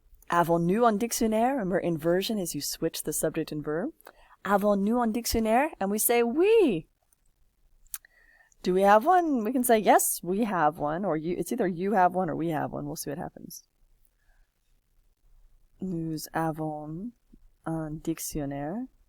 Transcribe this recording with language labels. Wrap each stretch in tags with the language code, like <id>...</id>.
<fr>Avons-nous un dictionnaire?</fr> <en>Remember, inversion is you switch the subject and verb.</en> <fr>Avons-nous un dictionnaire?</fr> <en>And we say oui. Do we have one? We can say yes, we have one, or you. It's either you have one or we have one. We'll see what happens.</en> <fr>Nous avons un dictionnaire.</fr>